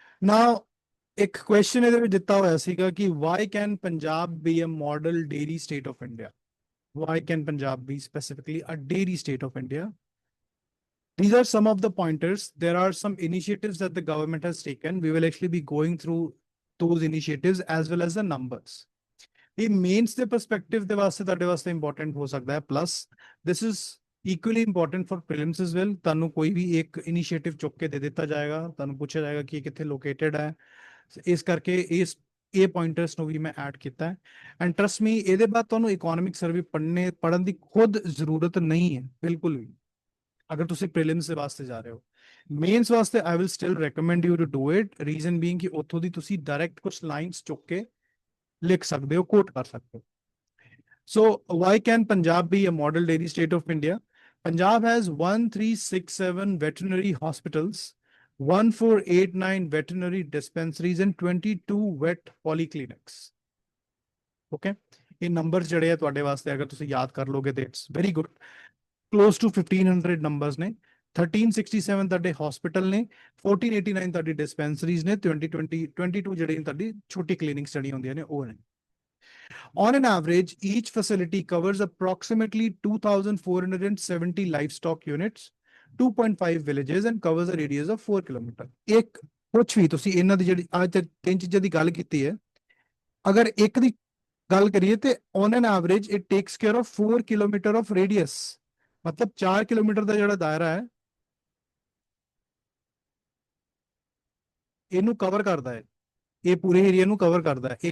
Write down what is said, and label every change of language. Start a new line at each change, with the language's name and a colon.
English: Now,
Hindi: एक question
Punjabi: ਇਹਦੇ ਵਿੱਚ ਦਿੱਤਾ ਹੋਇਆ ਸੀਗਾ ਕਿ
English: why can Punjab be a model dairy state of India? Why can Punjab be specifically a dairy state of India? These are some of the pointers. There are some initiatives that the government has taken. We will actually be going through those initiatives as well as the numbers. The mains the perspective
Punjabi: ਦੇ ਵਾਸਤੇ ਤੁਹਾਡੇ ਵਾਸਤੇ important ਹੋ ਸਕਦਾ ਹੈ.
English: Plus, this is equally important for prelims as well.
Punjabi: ਤੁਹਾਨੂੰ ਕੋਈ ਵੀ ਇੱਕ initiative ਚੁੱਕ ਕੇ ਦੇ ਦਿੱਤਾ ਜਾਏਗਾ, ਤੁਹਾਨੂੰ ਪੁੱਛਿਆ ਜਾਏਗਾ ਕਿ ਕਿੱਥੇ located ਹੈ. ਇਸ ਕਰਕੇ ਇਹ ਪੁਆਇੰਟਰਸ ਨੂੰ ਵੀ ਮੈਂ ਐਡ ਕੀਤਾ ਹੈ.
English: and trust me,
Punjabi: ਇਹਦੇ ਬਾਅਦ ਤੁਹਾਨੂੰ ਇਕਨੋਮਿਕ ਸਰਵੇ ਪੜ੍ਹਨ ਦੀ ਖੁਦ ਜ਼ਰੂਰਤ ਨਹੀਂ ਹੈ, ਬਿਲਕੁਲ ਵੀ, ਅਗਰ ਤੁਸੀਂ ਪ੍ਰੀਲਿਮਸ ਦੇ ਵਾਸਤੇ ਜਾ ਰਹੇ ਹੋ. ਮੇਨਸ ਵਾਸਤੇ
English: I will still recommend you to do it, reason being
Punjabi: ਕਿ ਉੱਥੋਂ ਦੀ ਤੁਸੀਂ ਡਾਇਰੈਕਟ ਕੁਝ ਲਾਈਨਸ ਚੁੱਕ ਕੇ ਲਿਖ ਸਕਦੇ ਹੋ, ਕੋਟ ਕਰ ਸਕਦੇ ਹੋ.
English: So why can Punjab be a model dairy state of India? Punjab has 1367 veterinary hospitals, 1489 veterinary dispensaries, and 22 vet polyclinics.
Punjabi: Okay, ਇਹ numbers ਜਿਹੜੇ ਆ ਤੁਹਾਡੇ ਵਾਸਤੇ ਅਗਰ ਤੁਸੀਂ ਯਾਦ ਕਰ ਲੋਗੇ ਤੇ
English: it's very good. Close to 1500 numbers
Punjabi: ਨੇ. 1367 ਤੁਹਾਡੇ hospital ਨੇ, 1489 ਤੁਹਾਡੀ dispensaries ਨੇ, 22 ਜਿਹੜੇ ਤੁਹਾਡੀ ਛੋਟੀ clinics ਜਿਹੜੀਆਂ ਹੁੰਦੀਆਂ ਨੇ ਉਹ ਨੇ.
English: On an average, each facility covers approximately 2,470 livestock units, 2.5 villages, and covers a radius of 4 kilometers.
Punjabi: ਇੱਕ ਕੁਛ ਵੀ ਤੁਸੀਂ ਇਹਨਾਂ ਦੀ ਜਿਹੜੀ ਅੱਜ ਤਿੰਨ ਚੀਜ਼ਾਂ ਦੀ ਗੱਲ ਕੀਤੀ ਹੈ, ਅਗਰ ਇੱਕ ਦੀ ਗੱਲ ਕਰੀਏ ਤੇ
English: on an average it takes care of 4 kilometer of radius.
Punjabi: ਮਤਲਬ 4 ਕਿਲੋਮੀਟਰ ਦਾ ਜਿਹੜਾ ਦਾਇਰਾ ਹੈ ਇਹਨੂੰ ਕਵਰ ਕਰਦਾ ਹੈ, ਇਹ ਪੂਰੇ ਏਰੀਆ ਨੂੰ ਕਵਰ ਕਰਦਾ ਹੈ.